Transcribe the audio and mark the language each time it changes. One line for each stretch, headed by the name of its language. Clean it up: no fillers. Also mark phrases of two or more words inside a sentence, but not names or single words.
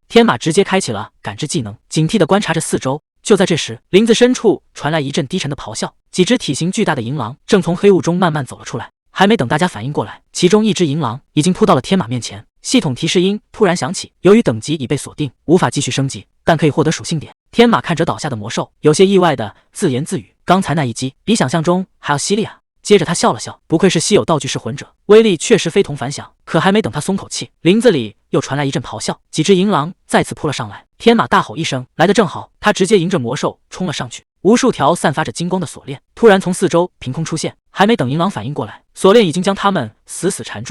Chinese: 天馬直接開啟了感知技能，警惕地觀察着四周。就在这時，林子深處傳來一陣低沉的咆哮，幾隻體型巨大的銀狼正從黑霧中慢慢走了出來。還沒等大家反應過來，其中一隻銀狼已經撲到了天馬面前。系統提示音突然響起，由於等級已被鎖定，無法繼續升級，但可以獲得屬性點。天馬看着倒下的魔獸，有些意外的自言自語：剛才那一擊比想象中還要犀利啊。接着他笑了笑，不愧是稀有道具噬魂者，威力確實非同凡響。可還沒等他鬆口氣，林子裡又傳來一陣咆哮，幾隻銀狼再次撲了上來。天馬大吼一聲，來得正好，他直接迎着魔獸衝了上去， 無數條散發着金光的鎖鏈突然從四周憑空出現，還沒等銀狼反應過來，鎖鏈已經將他們死死纏住。